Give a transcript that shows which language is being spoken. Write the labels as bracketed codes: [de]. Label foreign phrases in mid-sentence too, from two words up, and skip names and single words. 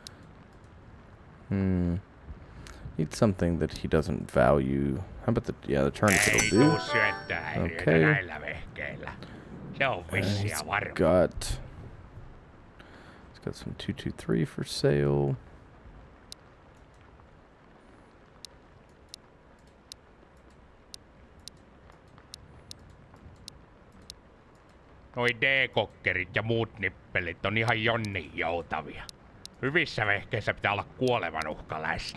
[en] Need something that he doesn't value. How about the tourniquet will do. Okay. He's got some 223 for sale. [fi] Noi D-kokkerit ja muut nippelit on ihan jonnin joutavia. Hyvissä vehkeissä pitää olla kuoleman uhka läsnä.